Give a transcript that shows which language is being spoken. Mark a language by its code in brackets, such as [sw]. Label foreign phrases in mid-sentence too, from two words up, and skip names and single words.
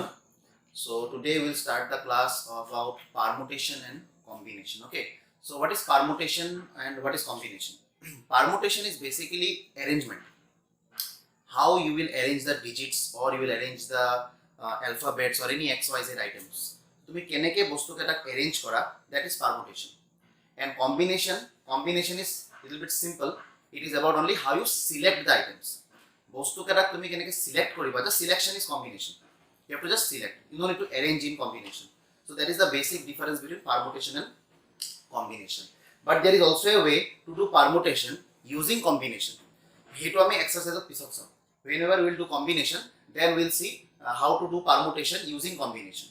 [en] So today we'll start the class about permutation and combination. Okay. So what is permutation and what is combination? Permutation is basically arrangement. How you will arrange the digits or you will arrange the alphabets or any XYZ items. [as] তুমি কেনেকে বস্তুকে এটা arrange করা, [en] that is permutation. And combination is little bit simple. It is about only how you select the items. [as] বস্তুকে এটা তুমি কেনেকে select করিবা, [en] the selection is combination. You have to just select. You don't need to arrange in combination. So that is the basic difference between permutation and combination. But there is also a way to do permutation using combination. Heto ami exercise of pisok sam. Whenever we will do combination, then we will see how to do permutation using combination.